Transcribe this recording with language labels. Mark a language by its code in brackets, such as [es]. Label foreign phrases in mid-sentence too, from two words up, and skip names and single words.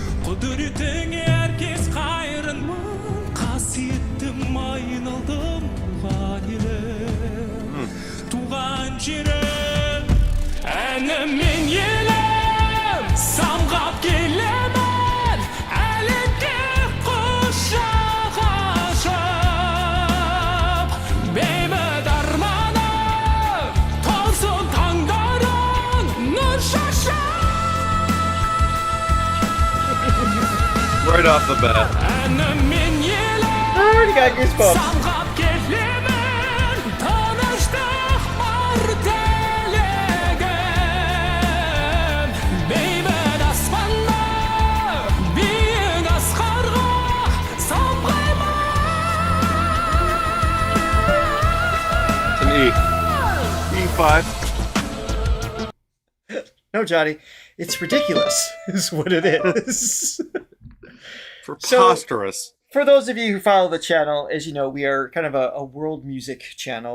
[kk] Құдіретіңе әркез қайырынмын, қасиеттім кешірім әнім мен елім самғап келемін әлемге құшақ ашып бейбіт арманым толсын таңдарың нұр шашып [en] Right off the bat. [kk] әнім мен елім [en] I already got goosebumps. [kk] самғап келемін тыныштық бар тілегім бейбіт аспанда биік асқарға самғаймын [en] It's an E. E5. No, Johnny, it's ridiculous, is what it is. Preposterous. For those of you who follow the channel, as you know, we are kind of a world music channel.